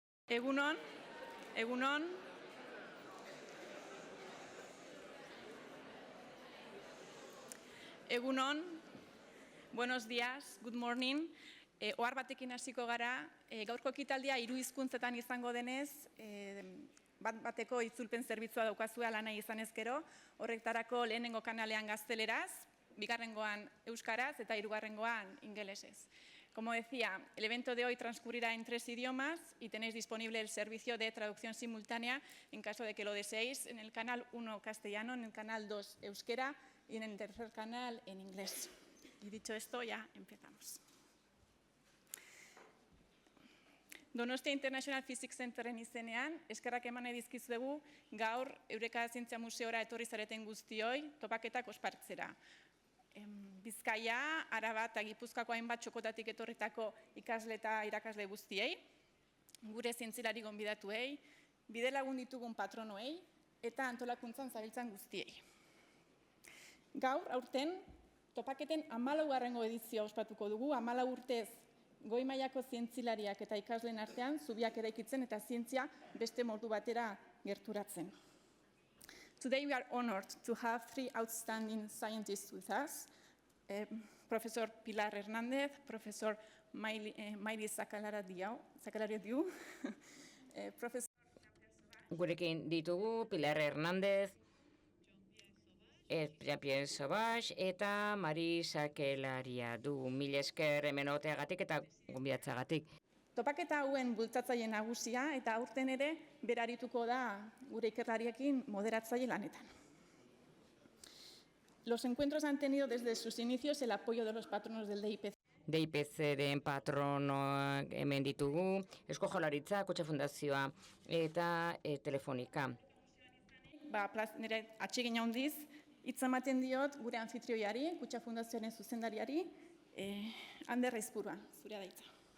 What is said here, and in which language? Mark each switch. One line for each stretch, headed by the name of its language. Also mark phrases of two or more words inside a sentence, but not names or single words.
Basque: Egunon, egunon. Egunon,
Spanish: buenos días,
English: good morning.
Basque: Ohar batekin hasiko gara, gaurko ekitaldia 3 hizkuntzetan izango denez, bat-bateko itzulpen zerbitzua daukazue lana izan ezkero, horretarako lehenengo kanalean gazteleraz, bigarrengoan euskaraz eta hirugarrengoan ingelesez.
Spanish: Como decía, el evento de hoy transcurrirá en 3 idiomas y tenéis disponible el servicio de traducción simultánea en caso de que lo deseéis en el canal 1 castellano, en el canal 2 euskera y en el tercer canal en inglés. Y dicho esto, ya empezamos.
Basque: Donostia International Physics Centeren izenean, eskerrak eman nahi dizkizuegu gaur Eureka Zientzia Museora etorri zareten guztioi topaketak ospartzera. Bizkaia, Araba eta Gipuzkoako hainbat txokotatik etorritako ikasle eta irakasle guztiei, gure zientzilari gonbidatuei, bidelagun ditugun patronoei eta antolakuntzan zabiltzan guztiei. Gaur, aurten, topaketen 14. edizioa ospatuko dugu, 14 urtez goi mailako zientzilariak eta ikasleen artean zubiak eraikitzen eta zientzia beste modu batera gerturatzen.
English: Today we are honored to have 3 outstanding scientists with us, Professor Pilar Hernández, Professor Mairi Zakalariadiu, Professor
Basque: Gurekin ditugu Pilar Hernández, Jean-Pierre Sauvage eta Mari Zakalariadiu. Mila esker hemen oteagatik eta gonbidatzagatik. Topaketa hauen bultzatzaile nagusia eta aurten ere berarituko da gure ikerlariekin moderatzaile lanetan.
Spanish: Los encuentros han tenido desde sus inicios el apoyo de los patronos del DIPC.
Basque: DIPC-den patronoak hemen ditugu, Eusko Jaurlaritza, Kutxa Fundazioa eta Telefonika. Nire atsegin handiz, hitz ematen diot gure anfitrioiari, Kutxa Fundazioaren zuzendariari, Ander Aizpurua, zurea da hitza.